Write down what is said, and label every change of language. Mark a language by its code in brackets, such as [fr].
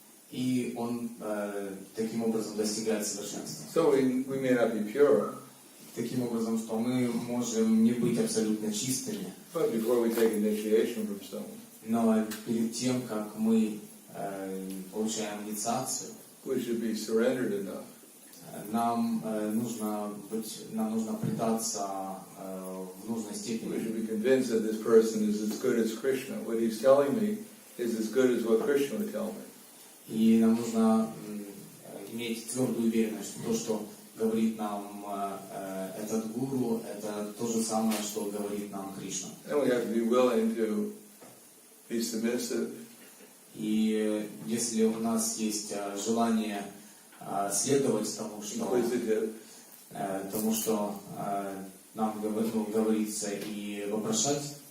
[ru] и он таким образом достигает совершенства. [en] So we may not be pure, [ru] Таким образом, что мы можем не быть абсолютно чистыми, [en] but before we take initiation from someone, [ru] но перед тем, как мы получаем инициацию, [en] we should be surrendered enough [ru] нам нужно предаться в нужной [en] we [ru] степени. [en] should be convinced that this person is as good as Krishna. What he's telling me is as good as what Krishna would tell me. [ru] И нам нужно иметь твердую уверенность, что то, что говорит нам этот гуру, это то же самое, что говорит нам Кришна. [en] And we have to be willing to be submissive, [ru] И если у нас есть желание следовать [en] inquisitive, [ru] тому, что нам говорится, и вопрошать,